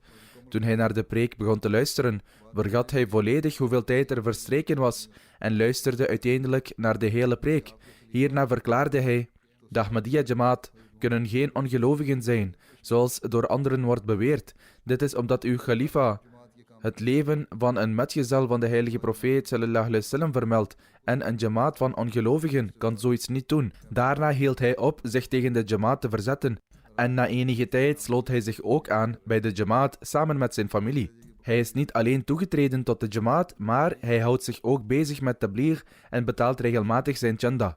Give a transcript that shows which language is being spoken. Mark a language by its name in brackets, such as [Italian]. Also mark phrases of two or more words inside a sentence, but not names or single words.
[Dutch] Toen hij naar de preek begon te luisteren, vergat hij volledig hoeveel tijd er verstreken was en luisterde uiteindelijk naar de hele preek. Hierna verklaarde hij: de Ahmadiyya Jamaat kunnen geen ongelovigen zijn, zoals door anderen wordt beweerd. Dit is omdat uw khalifa het leven van een metgezel van de heilige profeet [Arabic] صلى الله عليه وسلم [Dutch] vermeldt en een Jamaat van ongelovigen kan zoiets niet doen. Daarna hield hij op zich tegen de Jamaat te verzetten en na enige tijd sloot hij zich ook aan bij de Jamaat samen met zijn familie. Hij is niet alleen toegetreden tot de Jamaat, maar hij houdt zich ook bezig met tabligh en betaalt regelmatig zijn chanda.